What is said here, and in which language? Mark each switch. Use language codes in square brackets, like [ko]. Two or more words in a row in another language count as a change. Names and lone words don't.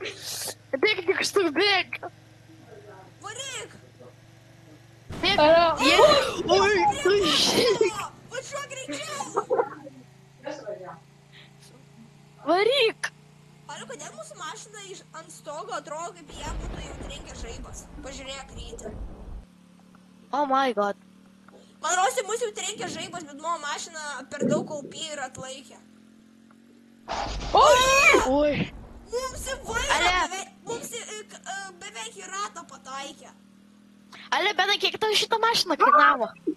[lt] Bėg, tik tu bėg! Varyk! bėk. Alo. Oi. Važiuok greičiau! Varyk. Alio, kodėl mūsų mašina ant stogo atrodo, kaip ją būtų jau trenkęs žaibas? Pažiūrėk, Ryti. [en] Oh my god. [lt] Man rosi, mūsų jau trenkęs žaibas, bet mano mašina per daug kaupį ir atlaikė. Oi. Mums į vairą Ale. beveik į ratą pataikė. Ale, bena, kiek tau šitą mašiną kainavo?